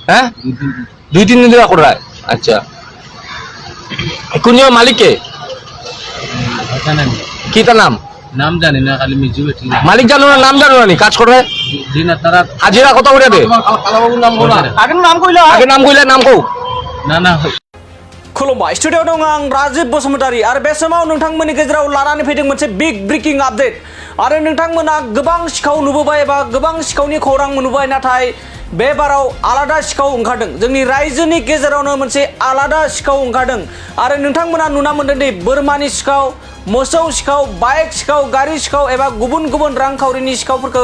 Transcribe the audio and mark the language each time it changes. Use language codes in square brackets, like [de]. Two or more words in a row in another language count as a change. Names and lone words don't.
[bn] হ্যাঁ 2-3 দিন ধরে করা হয় আচ্ছা কোন মালিক কে কি তার নাম জানি না খালি মিজু বেটি মালিক জানো না নাম জানো না কাজ করে দিন তারা হাজিরা কত করে দেয় আগে নাম কইলা নাম কও না [brx] खुलुमबाय स्टुडिअआव दं आं राजीब बसुमतारी आरो बे समाव नोंथांमोननि गेजेराव लानानै फैदों मोनसे [en] big breaking update [brx] आरो नोंथांमोना गोबां सिखाव नुबोबाय एबा गोबां सिखावनि खौरां मोनबोबाय नाथाय बे बाराव आलादा सिखाव ओंखारदों जोंनि रायजोनि गेजेरावनो मोनसे आलादा सिखाव ओंखारदों आरो नोंथांमोना नुना मोनदों दि बोरमानि सिखाव मोसौ सिखाव बाइक सिखाव गारि सिखाव एबा गुबुन गुबुन रांखावरिनि सिखावफोरखौ